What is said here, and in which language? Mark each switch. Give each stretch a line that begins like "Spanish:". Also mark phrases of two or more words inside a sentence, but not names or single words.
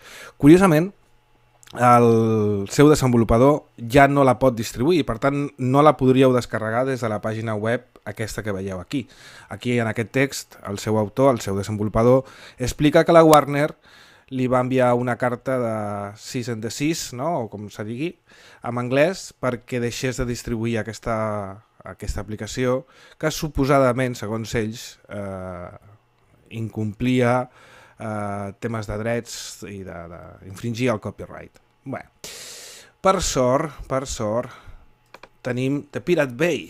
Catalan: Curiosament, el seu desenvolupador ja no la pot distribuir, per tant no la podríeu descarregar des de la pàgina web aquesta que veieu aquí. Aquí en aquest text el seu autor, el seu desenvolupador, explica que la Warner li va enviar una carta de
English: cease and desist,
Catalan: no? O com se digui, en anglès, perquè deixés de distribuir aquesta aplicació que suposadament, segons ells, incomplia temes de drets i d'infringir el copyright. Bé, per sort, tenim The Pirate Bay.